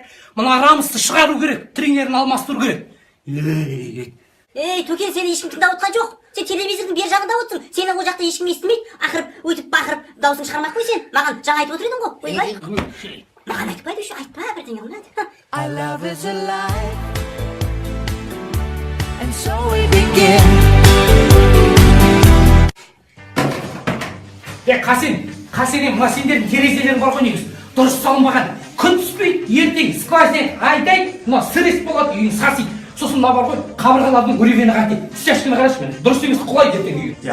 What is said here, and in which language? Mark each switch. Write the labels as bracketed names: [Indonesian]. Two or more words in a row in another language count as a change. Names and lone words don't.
[Kazakh] Мына Рамысты шығару керек, тренерін алмастыру керек. Ей, Төкен, сені ешкім тыңдап отқан жоқ. Сен телевизордың бер жағында отырсың. Сені ол жақта ешкім естімейді. Ақырып, өйтіп бақырып, даусың шығармақ қой сен. Маған жаңа айтып отыр едің ғой. Ойбай. Маған айтпайды еще, айтпа бірдеңе қылмайды. [English] I love is a lie. And so we begin. [Kazakh] Қасен, мына сендердің терезелерің бар ғой негіз. Дұрыс салынбаған. Күн түспейді, ертең сквозняк айдай, мына сірес болады, үйің сасиды. Сосын мына бар ғой, қабырғалардың өревені қайтеді. Стяжканы қарашы мен, дұрыс емес құлайды ертең үйге.